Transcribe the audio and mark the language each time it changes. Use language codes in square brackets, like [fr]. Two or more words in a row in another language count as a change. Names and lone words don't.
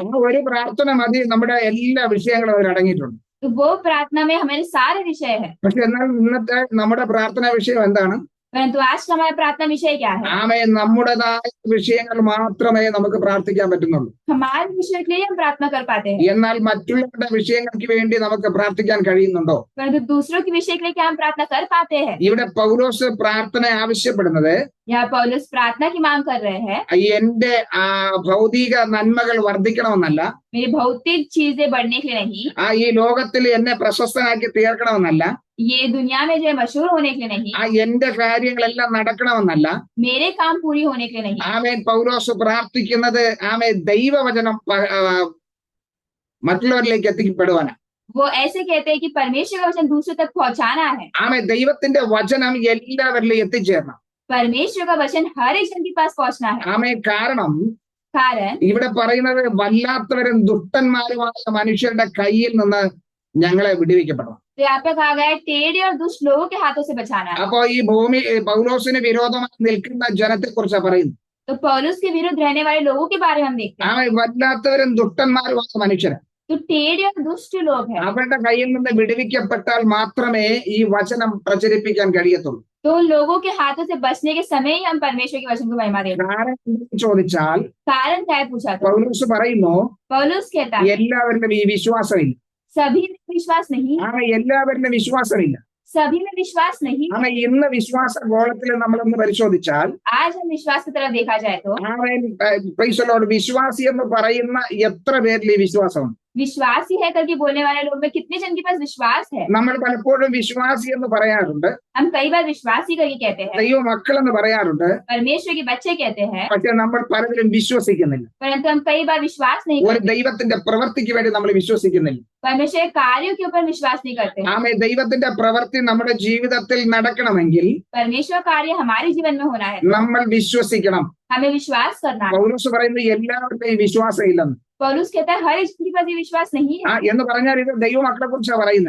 [ml] ഒരു പ്രാർത്ഥന മതി നമ്മുടെ എല്ലാ വിഷയങ്ങളും അവർ അടങ്ങിയിട്ടുണ്ട്. [hi] तो वो प्रार्थना में हमारे सारे विषय है. [ml] പക്ഷെ എന്നാൽ ഇന്നത്തെ നമ്മുടെ പ്രാർത്ഥനാ വിഷയം എന്താണ്? [hi] परंतु आज का हमारा प्रार्थना विषय क्या है? [ml] നമ്മുടേതായ വിഷയങ്ങൾ മാത്രമേ നമുക്ക് പ്രാർത്ഥിക്കാൻ പറ്റുന്നുള്ളൂ. [hi] हमारे विषय के लिए हम प्रार्थना कर पाते हैं, [ml] എന്നാൽ മറ്റുള്ളവരുടെ വിഷയങ്ങൾക്ക് വേണ്ടി നമുക്ക് പ്രാർത്ഥിക്കാൻ കഴിയുന്നുണ്ടോ? [hi] परंतु दूसरों के विषय के लिए क्या हम प्रार्थना कर पाते हैं? [ml] ഇവിടെ പൗലോസ് പ്രാർത്ഥന ആവശ്യപ്പെടുന്നത് [hi] यहाँ पौलुस प्रार्थना की मांग कर रहे हैं, [ml] എന്റെ ഭൗതിക നന്മകൾ വർദ്ധിക്കണമെന്നല്ല, [hi] मेरी भौतिक चीजें बढ़ने के लिए नहीं, [ml] ഈ ലോകത്തിൽ എന്നെ പ്രശസ്തനാക്കി തീർക്കണമെന്നല്ല, [hi] ये दुनिया में जो है मशहूर होने के लिए नहीं, [ml] എന്റെ കാര്യങ്ങളെല്ലാം നടക്കണമെന്നല്ല. [hi] मेरे काम पूरी होने के लिए नहीं. [ml] പൗലോസ് പ്രാർത്ഥിക്കുന്നത് ദൈവവചനം മറ്റുള്ളവരിലേക്ക് എത്തിക്കപ്പെടുവാനാണ്. [hi] वो ऐसे कहते हैं कि परमेश्वर का वचन दूसरों तक पहुंचाना है. [ml] ദൈവത്തിന്റെ വചനം എല്ലാവരിലും എത്തിച്ചേരണം. [hi] परमेश्वर का वचन हर एक जन के पास पहुंचना है. [ml] കാരണം [hi] कारण [ml] ഇവിടെ പറയുന്നത് വല്ലാത്തവരും ദുഷ്ടന്മാരുമായ മനുഷ്യരുടെ കയ്യിൽ നിന്ന് ഞങ്ങളെ വിടുവിക്കപ്പെടണം. [hi] तो यहाँ पे कहा गया है टेढ़े और दुष्ट लोगों के हाथों से बचाना है. [ml] അപ്പോ ഈ ഭൂമി പൗലോസിന് വിരോധമായി നിൽക്കുന്ന ജനത്തെ കുറിച്ച് പറയുന്നു. [hi] तो पौलुस के विरुद्ध रहने वाले लोगों के बारे में हम देखते हैं. [ml] വല്ലാത്തവരും ദുഷ്ടന്മാരുമായ മനുഷ്യര് [hi] तो टेढ़े और दुष्ट लोग हैं. [ml] അവരുടെ കയ്യിൽ നിന്ന് വിടുവിക്കപ്പെട്ടാൽ മാത്രമേ ഈ വചനം പ്രചരിപ്പിക്കാൻ കഴിയത്തുള്ളൂ. [hi] तो उन लोगों के हाथों से बचने के समय ही हम परमेश्वर के वचन को महिमा देते हैं. [ml] കാരണം ചോദിച്ചാൽ [hi] कारण क्या है पूछा तो [ml] പൗലോസ് പറയുന്നു [hi] पौलुस कहता है [ml] എല്ലാവരിലും ഈ വിശ്വാസമില്ല. [hi] सभी में विश्वास नहीं, [ml] എല്ലാവരിലും വിശ്വാസമില്ല. [hi] सभी में विश्वास नहीं. [ml] ഇന്ന് വിശ്വാസ ഗോളത്തിൽ നമ്മളൊന്ന് പരിശോധിച്ചാൽ [hi] आज हम विश्वास की तरफ देखा जाए तो [en] Praise the Lord, [ml] വിശ്വാസി എന്ന് പറയുന്ന എത്ര പേരിൽ ഈ വിശ്വാസമുണ്ട്? [hi] विश्वासी है करके बोलने वाले लोग में कितने जन के पास विश्वास है? [ml] നമ്മൾ പലപ്പോഴും വിശ്വാസി എന്ന് പറയാറുണ്ട്, [hi] हम कई बार विश्वासी करके कहते हैं, [ml] ദൈവ മക്കൾ എന്ന് പറയാറുണ്ട്, [hi] परमेश्वर के बच्चे कहते हैं, [ml] പക്ഷെ നമ്മൾ പലതിലും വിശ്വസിക്കുന്നില്ല. [hi] परंतु हम कई बार विश्वास नहीं [ml] ഒരു [hi] करते. [ml] ദൈവത്തിന്റെ പ്രവൃത്തിക്ക് വേണ്ടി നമ്മൾ വിശ്വസിക്കുന്നില്ല. [hi] परमेश्वर के कार्यों के ऊपर विश्वास नहीं करते. [ml] ദൈവത്തിന്റെ പ്രവൃത്തി നമ്മുടെ ജീവിതത്തിൽ നടക്കണമെങ്കിൽ [hi] परमेश्वर कार्य हमारे जीवन में होना है, [ml] നമ്മൾ വിശ്വസിക്കണം. [hi] हमें विश्वास करना है. [ml] പൗലോസ് പറയുന്നത് എല്ലാവരുടെയും വിശ്വാസം ഇല്ലെന്ന്. [hi] पौलुस कहता है हर एक के पास ये विश्वास नहीं है. [ml] എന്ന് പറഞ്ഞാൽ ഇത് ദൈവമക്കളെ കുറിച്ചാണ് പറയുന്നത്.